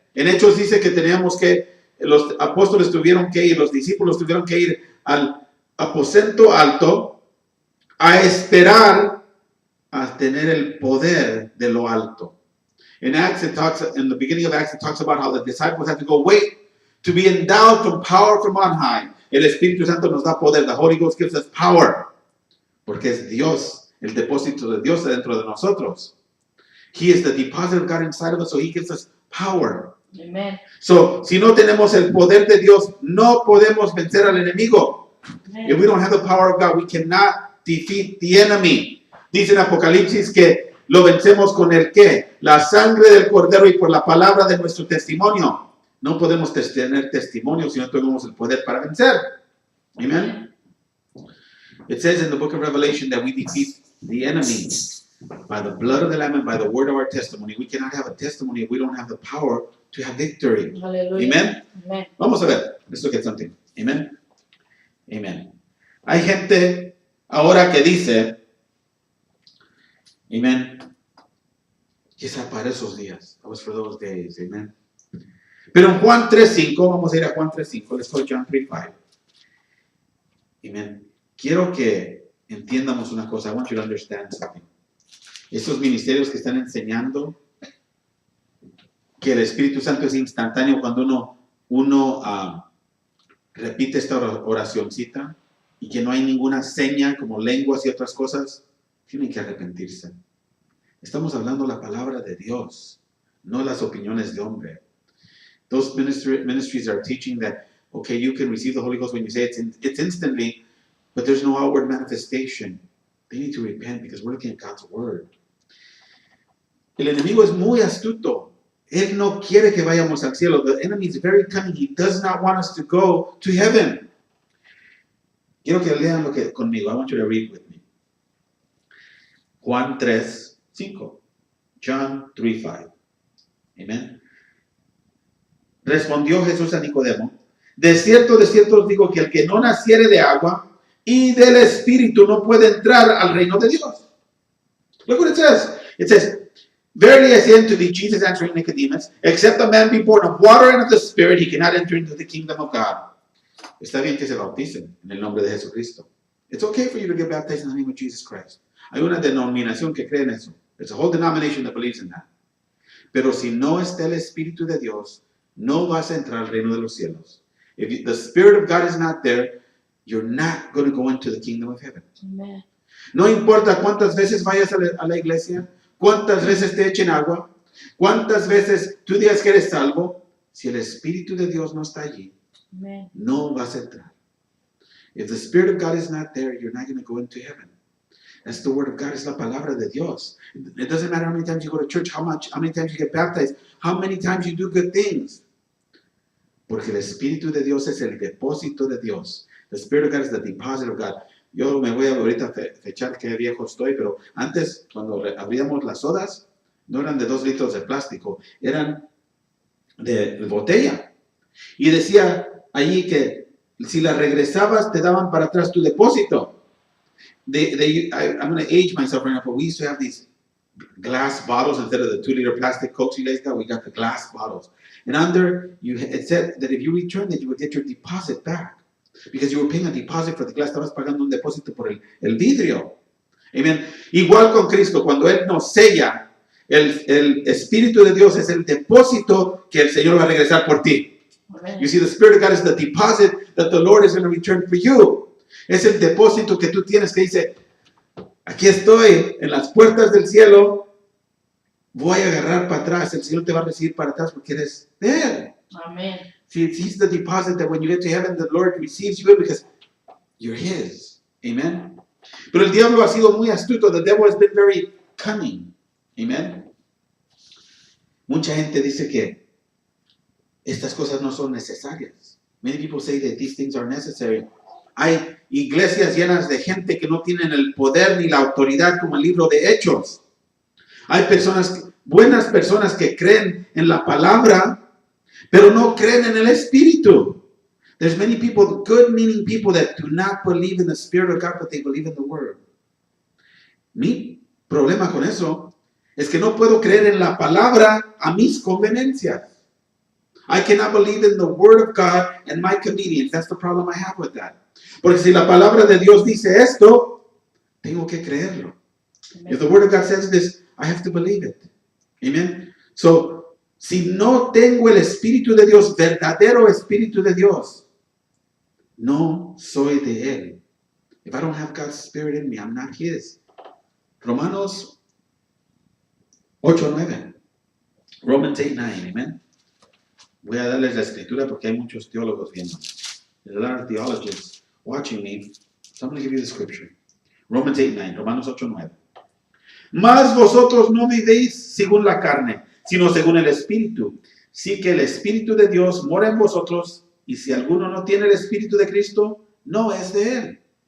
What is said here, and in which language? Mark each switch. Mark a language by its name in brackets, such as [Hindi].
[Spanish] En Hechos dice que teníamos que, los apóstoles tuvieron que ir, los discípulos tuvieron que ir al aposento alto a esperar a tener el poder de lo alto. [English] In the beginning of Acts, it talks about how the disciples had to go wait to be endowed from power from on high. [Spanish] El Espíritu Santo nos da poder. [English] The Holy Ghost gives us power. [Spanish] Porque es Dios, el depósito de Dios dentro de nosotros. [English] He is the deposit of God inside of us, so He gives us power. Amen. [Spanish] So, si no tenemos el poder de Dios, no podemos vencer al enemigo. Amen. [English] If we don't have the power of God, we cannot defeat the enemy. [Spanish] Dice en Apocalipsis que lo vencemos con el ¿qué? La sangre del Cordero y por la palabra de nuestro testimonio. No podemos tener testimonio si no tenemos el poder para vencer. Amen. [English] It says in the book of Revelation that we defeat the enemy by the blood of the Lamb and by the word of our testimony. We cannot have a testimony if we don't have the power to have victory. Hallelujah. Amen. Amen. [Spanish] Vamos a ver. [English] Let's look at something. Amen. Amen. [Spanish] Hay gente ahora que dice, amen, que es para esos días. [English] That was for those days. Amen. [Spanish] Pero en Juan 3.5, [English] vamos a ir a Juan 3.5. Let's go to John 3.5. Amen. [Spanish] Quiero que entiendamos una cosa. [English] I want you to understand something. [Spanish] Esos ministerios que están enseñando que el Espíritu Santo es instantáneo cuando uno repite esta oracioncita y que no hay ninguna seña como lenguas y otras cosas, tienen que arrepentirse. Estamos hablando la palabra de Dios, no las opiniones de hombre. [English] Those ministries are teaching that, okay, you can receive the Holy Ghost when you say it's instantly, but there's no outward manifestation. They need to repent because we're looking at God's word. [Spanish] El enemigo es muy astuto. Él no quiere que vayamos al cielo. [English] The enemy is very cunning. He does not want us to go to heaven. [Spanish] Quiero que lean conmigo. [English] I want you to read with me. Juan 3:5. John 3:5. Amen. [Spanish] Respondió Jesús a Nicodemo: de cierto os digo que el que no naciere de agua y del Espíritu no puede entrar al reino de Dios. [English] Look what it says. It says, verily I say unto thee, Jesus answering Nicodemus, except a man be born of water and of the Spirit, he cannot enter into the kingdom of God. [Spanish] Está bien que se bauticen en el nombre de Jesucristo. [English] It's okay for you to get baptized in the name of Jesus Christ. [Spanish] Hay una denominación que cree en eso. [English] There's a whole denomination that believes in that. [Spanish] Pero si no está el Espíritu de Dios, no vas a entrar al reino de los cielos. [English] If the Spirit of God is not there, you're not going to go into the kingdom of heaven. Amen. [Spanish] No importa cuántas veces vayas a la iglesia, cuántas veces te echen agua, cuántas veces tú digas que eres salvo, si el Espíritu de Dios no está allí, Amen. no vas a entrar. [English] If the Spirit of God is not there, you're not going to go into heaven. That's the word of God. [Spanish] Es la palabra de Dios. [English] It doesn't matter how many times you go to church, how many times you get baptized, how many times you do good things. [Spanish] Porque el Espíritu de Dios es el depósito de Dios. [English] The Spirit of God is the deposit of God. [Spanish] Yo me voy a ahorita fechar qué viejo estoy, pero antes, cuando abríamos las sodas, no eran de 2 litros de plástico, eran de botella. Y decía allí que si las regresabas, te daban para atrás tu depósito. [English] I'm going to age myself right now, but we used to have these glass bottles instead of the 2-liter plastic Cokes you guys got. We got the glass bottles. And under, it said that if you returned it, you would get your deposit back. Because you were paying a deposit for the glass. [Spanish] Estabas pagando un depósito por el vidrio. Amen. Igual con Cristo, cuando Él nos sella, el Espíritu de Dios es el depósito que el Señor va a regresar por ti. Amen. [English] You see, the Spirit of God is the deposit that the Lord is going to return for you. [Spanish] Es el depósito que tú tienes que dice, aquí estoy en las puertas del cielo, voy a agarrar para atrás, el Señor te va a recibir para atrás porque eres de Él. Amen. [English] See, He's the deposit that when you get to heaven, the Lord receives you because you're His. Amen. [Spanish] Pero el diablo ha sido muy astuto. [English] The devil has been very cunning. Amen. [Spanish] Mucha gente dice que estas cosas no son necesarias. [English] Many people say that these things are necessary. [Spanish] Hay iglesias llenas de gente que no tienen el poder ni la autoridad como el libro de Hechos. Hay buenas personas que creen en la palabra, pero no creen en el Espíritu. [English] There's many people, good-meaning people that do not believe in the Spirit of God, but they believe in the Word. [Spanish] Mi problema con eso es que no puedo creer en la palabra a mis conveniencias. [English] I cannot believe in the Word of God and my convenience. That's the problem I have with that. [Spanish] Porque si la palabra de Dios dice esto, tengo que creerlo. Amen. [English] If the Word of God says this, I have to believe it. Amen. [Spanish] So, si no tengo el Espíritu de Dios, verdadero Espíritu de Dios, no soy de Él. [English] If I don't have God's Spirit in me, I'm not His. Romanos 8:9. Romans 8:9. Amen. [Spanish] Voy a darles la escritura porque hay muchos teólogos viendo. [English] There's a lot of theologians watching me. So I'm going to give you the scripture. Romans 8:9. Romanos 8:9. [Spanish] Mas vosotros no vivéis según la carne, sino según el Espíritu. Sí que el Espíritu de Dios mora en vosotros, y si alguno no tiene el Espíritu de Cristo, no es de Él.